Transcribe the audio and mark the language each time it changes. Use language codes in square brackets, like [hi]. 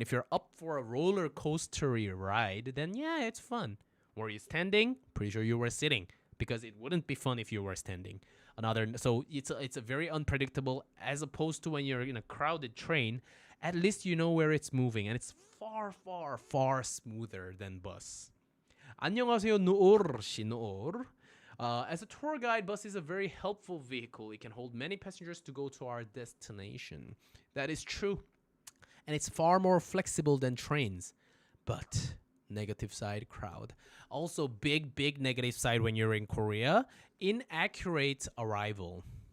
[en] If you're up for a roller coaster ride, then yeah, it's fun. Were you standing? Pretty sure you were sitting because it wouldn't be fun if you were standing. So it's a very unpredictable as opposed to when you're in a crowded train. At least you know where it's moving, and it's far, far, far smoother than bus. [ko] 안녕하세요, 누올 씨, 누올. [en] As a tour guide, bus is a very helpful vehicle. It can hold many passengers to go to our destination. That is true. And it's far more flexible than trains. But negative side, crowd. Also, big negative side when you're in Korea, inaccurate arrival.